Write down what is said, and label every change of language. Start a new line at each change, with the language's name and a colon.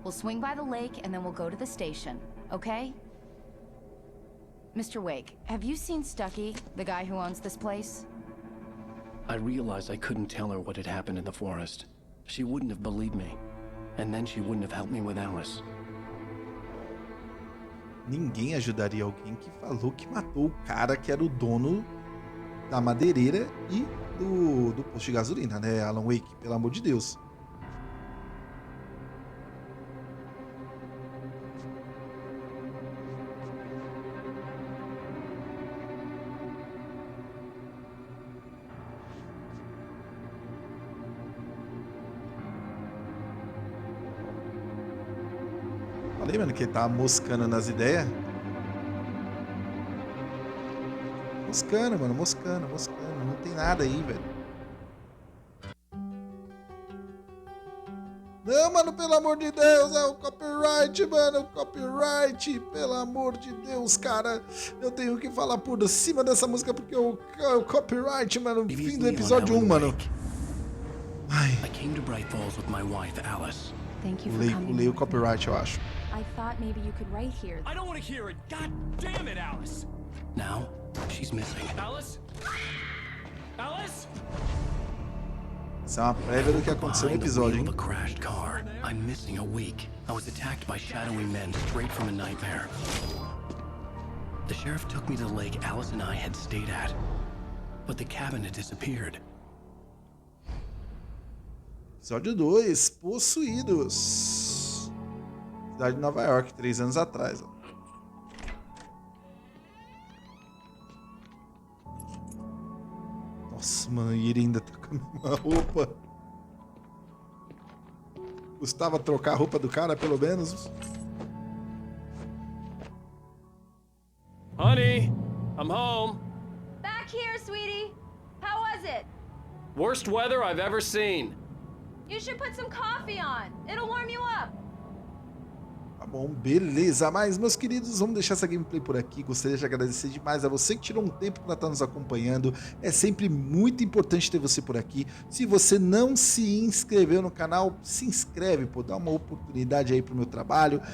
English: We'll swing by the lake and then we'll go to the station, okay? Mr. Wake, have you seen Stucky, the guy who owns this place? I realized I couldn't tell her what had happened in the forest. She wouldn't have believed me. And then she wouldn't have helped me with Alice.
Portuguese: Ninguém ajudaria alguém que falou que matou o cara que era o dono da madeireira e do posto de gasolina, né, Alan Wake? Pelo amor de Deus. Falei, mano, que ele tava moscando nas ideias. Moscando, mano, moscando. Não tem nada aí, velho. Não, mano, pelo amor de Deus, é o copyright, mano, o copyright. Pelo amor de Deus, cara. Eu tenho que falar por cima dessa música porque o copyright, mano, fim do episódio 1, mano. Ai.
English: I came to Bright Falls with my wife, Alice. Thank you for coming.
Portuguese: Pulei o copyright, eu acho.
English: I thought maybe you could write here. I don't want to hear it. God damn it, Alice. Now, she's missing. Alice? Alice?
Portuguese: Isso é uma prévia do que aconteceu no episódio, hein?
English: A crashed car. I'm missing a week. I was attacked by shadowy men straight from a nightmare. The sheriff took me to the lake Alice and I had stayed at, but the cabin had disappeared.
Portuguese: Episódio 2, Possuídos. Cidade de Nova York, 3 anos atrás. Ó. Nossa, mano, e ele ainda tá com a mesma roupa. Custava trocar a roupa do cara, pelo menos.
English: Honey, I'm home. Back here, sweetie. How was it? Worst weather I've ever seen. You should put some coffee on. It'll warm you up.
Portuguese: Tá bom, beleza. Mas, meus queridos, vamos deixar essa gameplay por aqui. Gostaria de agradecer demais a você que tirou um tempo para estar nos acompanhando. É sempre muito importante ter você por aqui. Se você não se inscreveu no canal, se inscreve, pô, dá uma oportunidade aí pro meu trabalho.